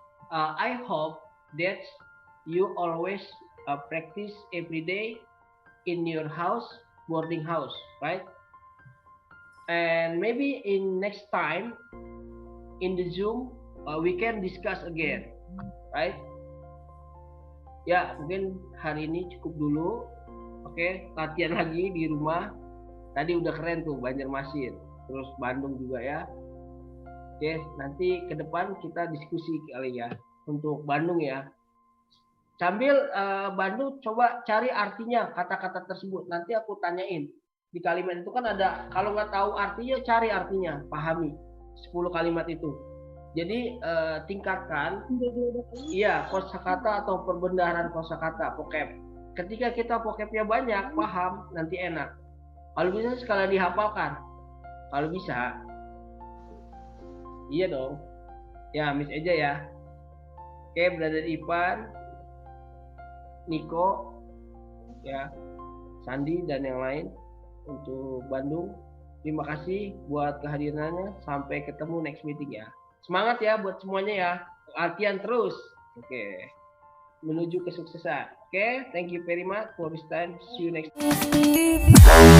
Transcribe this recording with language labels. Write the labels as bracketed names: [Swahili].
[English] I hope that you always practice every day in your house, boarding house, right? And maybe in next time in the Zoom we can discuss again, right? [Indonesian] Ya, mungkin hari ini cukup dulu. Oke, latihan lagi di rumah. Tadi udah keren tuh Banjarmasin, terus Bandung juga ya. Oke, nanti ke depan kita diskusi kali ya untuk Bandung ya. Sambil Bandung coba cari artinya kata-kata tersebut. Nanti aku tanyain. Di kalimat itu kan ada, kalau nggak tahu artinya cari artinya, pahami 10 kalimat itu. Jadi tingkatkan iya kosakata atau perbendaharaan kosakata, vocab. Ketika kita vocabnya banyak, paham, nanti enak. Kalau bisa sekalian dihafalkan. Kalau bisa. Iya dong. Ya, Miss Eja ya. Oke, Brother Ipan, Niko, ya, Sandi dan yang lain untuk Bandung. Terima kasih buat kehadirannya. Sampai ketemu [English] next meeting [Indonesian] ya. Semangat ya buat semuanya ya. Latihan terus. Oke. Menuju kesuksesan. [English] Oke, thank you very much for this time. See you next time.